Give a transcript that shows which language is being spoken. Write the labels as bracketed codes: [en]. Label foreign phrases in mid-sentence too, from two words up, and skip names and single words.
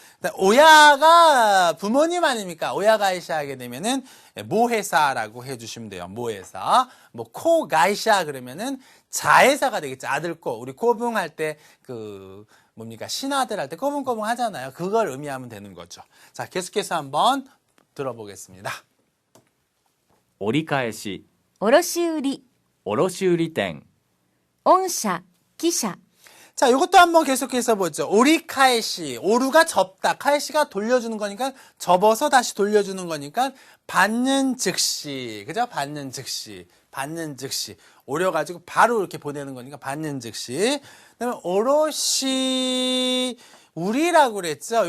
[ko] 오야가 부모님 아닙니까? 오야가이샤 하게 되면은 모회사라고 해주시면 돼요. 모회사. 뭐 코가이샤 그러면은 자회사가 되겠죠. 아들 코. 우리 꼬붕할 때 뭡니까? 신하들 할 때 꼬붕꼬붕 하잖아요. 그걸 의미하면 되는 거죠. 자, 계속해서 한번 들어보겠습니다. [ja] 折り返し、卸売、卸売店、御社、記者。 [ko] 자, 이것도 한번 계속해서 보죠. 오리카에시, 오루가 접다, 카에시가 돌려주는 거니까 접어서 다시 돌려주는 거니까 받는 즉시, 그죠? 받는 즉시, 오려가지고 바로 이렇게 보내는 거니까 받는 즉시. 그다음에 오롯이 우리라고 그랬죠.